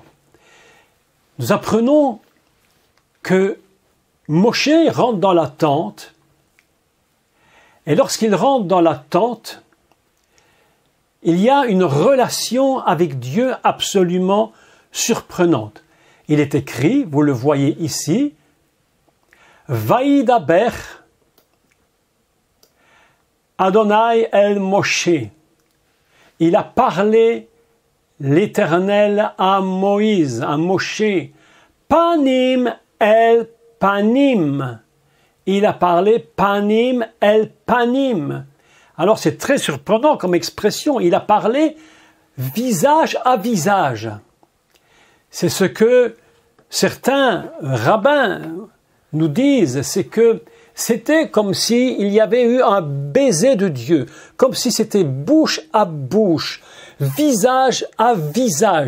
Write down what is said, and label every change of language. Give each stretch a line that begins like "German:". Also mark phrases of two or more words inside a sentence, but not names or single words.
French: Nous apprenons que Moshe rentre dans la tente, et lorsqu'il rentre dans la tente, il y a une relation avec Dieu absolument surprenante. Il est écrit, vous le voyez ici,
Hebrew: וידבר אדוני אל משה.
French: Il a parlé l'Éternel à Moïse, à Moshe.
Hebrew: פנים אל פנים.
French: Il a parlé
Hebrew: פנים אל פנים.
French: Alors c'est très surprenant comme expression. Il a parlé visage à visage. C'est ce que certains rabbins nous disent, c'est que c'était comme s'il y avait eu un baiser de Dieu, comme si c'était bouche à bouche, visage à visage.